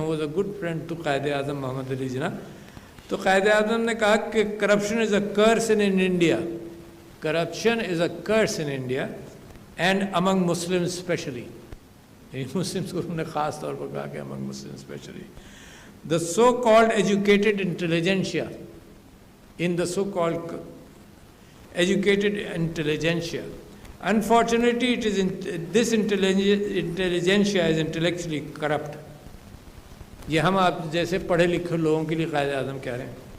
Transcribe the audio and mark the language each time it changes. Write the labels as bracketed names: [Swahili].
[English] Was a good friend to Quaid Azam Muhammad Ali Jinnah. [Urdu] تو قائد اعظم نے کہا کہ [English] Corruption is a curse in India, corruption is a curse in India and among Muslim especially. [Urdu] Muslims کو انہوں نے خاص طور پر کہا کہ [English] Among Muslim especially. The so-called educated intelligentsia, in the so-called educated intelligentsia, unfortunately it is this intelligentsia is intellectually corrupt. [Urdu] یہ ہم آپ جیسے پڑھے لکھے لوگوں کے لیے قائد اعظم کہہ رہے ہیں.